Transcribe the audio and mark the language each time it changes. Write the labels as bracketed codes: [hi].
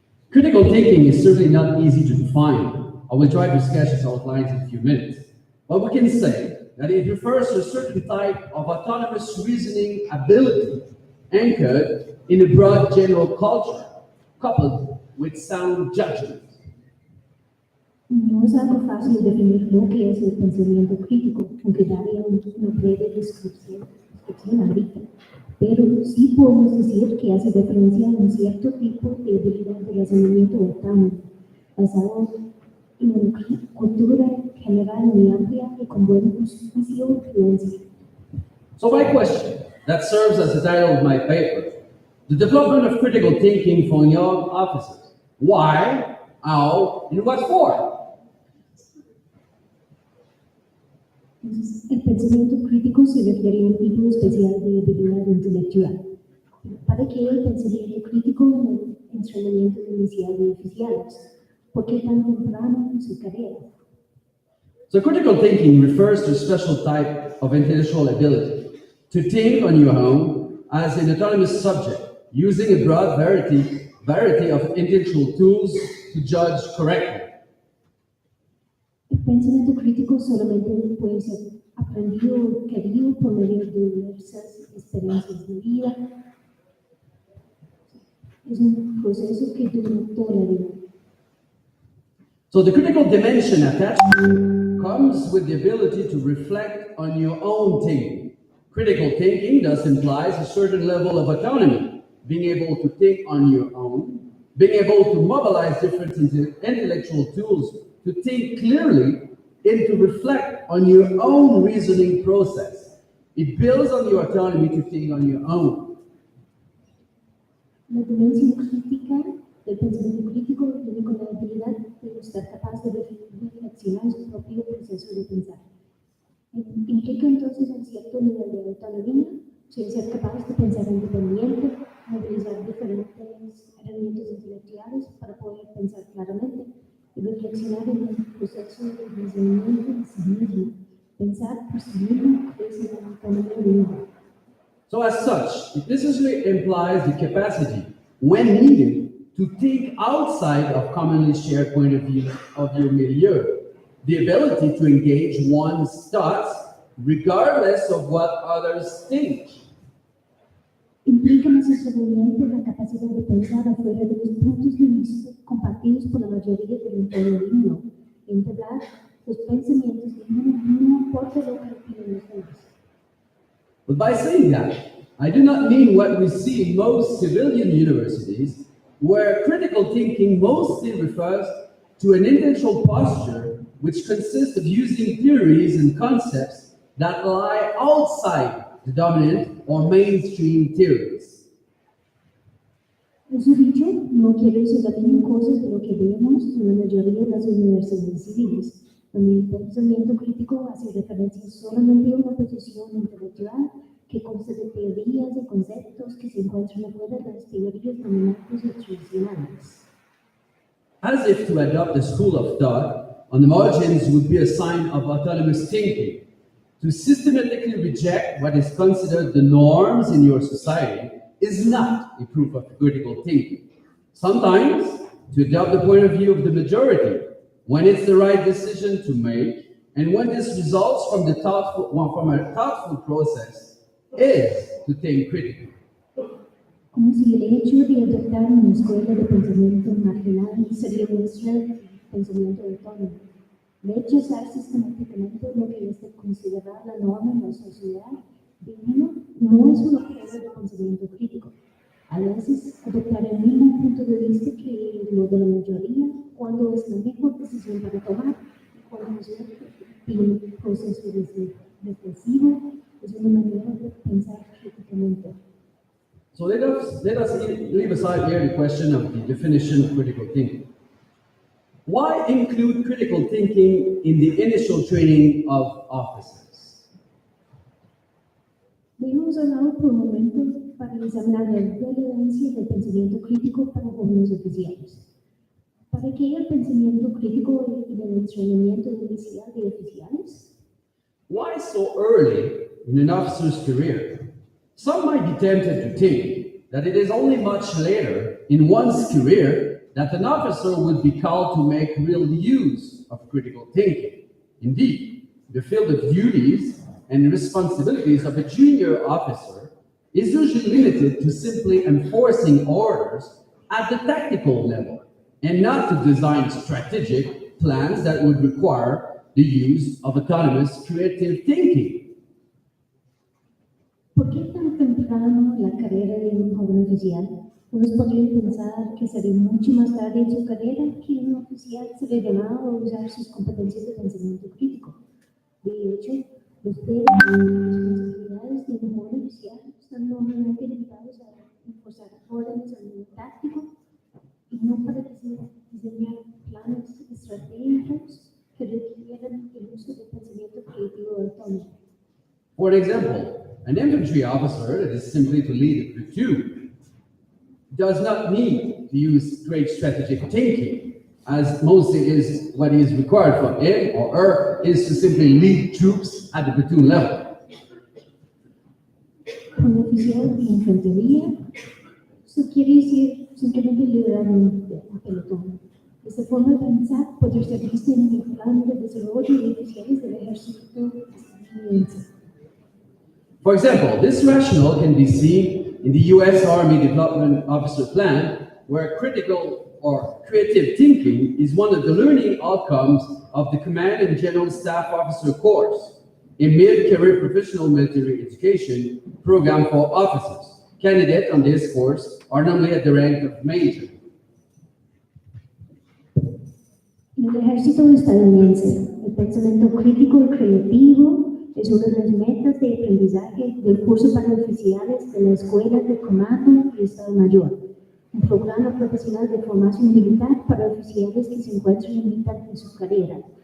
[en] Critical thinking is certainly not easy to define. I will try to sketch its outlines in a few minutes. But we can say that it refers to a certain type of autonomous reasoning ability anchored in a broad general culture, coupled with sound judgment. [es] No es algo fácil definir lo que es el pensamiento crítico, aunque daría una breve descripción ahorita. Pero sí podemos decir que hace referencia a un cierto tipo de habilidad de razonamiento autónomo, basado en una cultura general muy amplia y con buen juicio y influencia. [en] So my question, that serves as the title of my paper, the development of critical thinking for young officers. Why, how, in what form? [es] Entonces, el pensamiento crítico se refiere a un tipo especial de habilidad intelectual. ¿Para qué el pensamiento crítico en el entrenamiento inicial de oficiales? ¿Por qué tan temprano en su carrera? [en] So critical thinking refers to a special type of intellectual ability to think on your own as an autonomous subject, using a broad variety of intellectual tools to judge correctly. [es] El pensamiento crítico solamente puede ser aprendido o adquirido por medio de diversas experiencias de vida. Es un proceso que dura toda la vida. [en] So the critical dimension attached comes with the ability to reflect on your own thinking. Critical thinking thus implies a certain level of autonomy, being able to think on your own, being able to mobilize different intellectual tools to think clearly and to reflect on your own reasoning process. It builds on your autonomy to think on your own. [es] La dimensión crítica del pensamiento crítico viene con la habilidad de estar capaz de reflexionar su propio proceso de pensar. Implica entonces un cierto nivel de autonomía, sin ser capaz de pensar independiente, movilizar diferentes herramientas intelectuales para poder pensar claramente y reflexionar en el proceso de razonamiento de sí mismo. Pensar por sí mismo es la autonomía de uno. [en] So as such, it necessarily implies the capacity, when needed, to think outside of commonly shared point of view of your milieu. The ability to engage one's thoughts regardless of what others think. [es] Implica necesariamente la capacidad de pensar afuera de los puntos de vista compartidos por la mayoría del entorno, entablar los pensamientos de uno, no importa lo que opinan los demás. [en] But by saying that, I do not mean what we see in most civilian universities, where critical thinking mostly refers to an intellectual posture which consists of using theories and concepts that lie outside the dominant or mainstream theories. [es] Eso dicho, no quiero decir la misma cosa de lo que vemos en la mayoría de las universidades civiles, donde el pensamiento crítico hace referencia solamente a una posición intelectual que consta de teorías y conceptos que se encuentran afuera de las teorías dominantes y tradicionales. [en] As if to adopt a school of thought on the margins would be a sign of autonomous thinking. To systematically reject what is considered the norms in your society is not a proof of critical thinking. Sometimes, to adopt the point of view of the majority, when it's the right decision to make, and when this results from a thoughtful process, is to think critically. [es] Como si el hecho de adoptar una escuela de pensamiento marginal sería nuestro pensamiento autónomo. Rechazar sistemáticamente lo que es de considerar la norma en la sociedad mínima no es una prueba de pensamiento crítico. A veces adoptar el mismo punto de vista que lo de la mayoría cuando es la mejor decisión para tomar y cuando es un proceso reflexivo es una manera de pensar críticamente. [en] So let us leave aside here the question of the definition of critical thinking. Why include critical thinking in the initial training of officers? [es] Debemos hablar por un momento para examinar la relevancia del pensamiento crítico para jóvenes oficiales. ¿Para qué el pensamiento crítico en el entrenamiento inicial de oficiales? [en] Why so early in an officer's career? Some might be tempted to think that it is only much later in one's career that an officer would be called to make real use of critical thinking. Indeed, the field of duties and responsibilities of a junior officer is usually limited to simply enforcing orders at the tactical level and not to design strategic plans that would require the use of autonomous creative thinking. [es] ¿Por qué tan temprano la carrera de un joven oficial? Unos podrían pensar que sería mucho más tarde en su carrera que un oficial sería llamado a usar sus competencias de pensamiento crítico. De hecho, los deberes y responsabilidades de un joven oficial están normalmente limitados a enforzar órdenes a nivel táctico y no para diseñar planes estratégicos que requieran el uso del pensamiento creativo autónomo. [en] For example, an infantry officer that is simply to lead a platoon does not need to use great strategic thinking, as mostly is what is required from him or her is to simply lead troops at the platoon level. [es] Un oficial de infantería, eso quiere decir simplemente liderar un pelotón. Esta forma de pensar puede ser vista en el plan de desarrollo de oficiales del ejército estadounidense. [en] For example, this rationale can be seen in the US Army Development Officer Plan, where critical or creative thinking is one of the learning outcomes of the Command and General Staff Officer course, a mid-career professional military education program for officers. Candidates on this course are normally at the rank of major. [es] En el ejército estadounidense, el pensamiento crítico y creativo es una de las metas de aprendizaje del curso para oficiales de la Escuela de Comando y Estado Mayor, un programa profesional de formación militar para oficiales que se encuentran en mitad de su carrera.